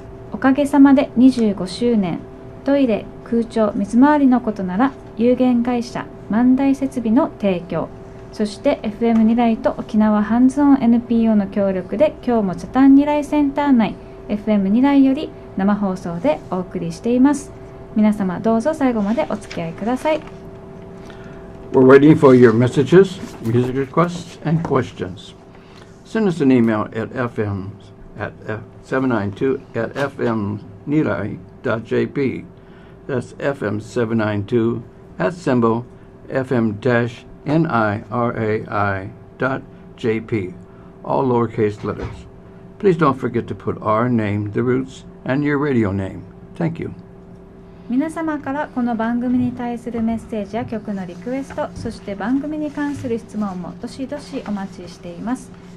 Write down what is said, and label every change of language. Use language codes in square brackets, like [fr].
[ja] おかげさまで25周年トイレ空調水回りのことなら有限会社万代設備の提供、そして FM ニライと沖縄ハンズオン NPO の協力で今日もチャタンニライセンター内 FM ニライより生放送でお送りしています。皆様どうぞ最後までお付き合いください。 [en] We're waiting for your messages, music requests, and questions. Send us an email at fm792@fmnilai.jp. That's fm792 at symbol fm-nirai.jp. All lowercase letters. Please don't forget to put our name, the Roots, and your radio name. Thank you. [ja] 皆様からこの番組に対するメッセージや曲のリクエスト、そして番組に関する質問もどしどしお待ちしています。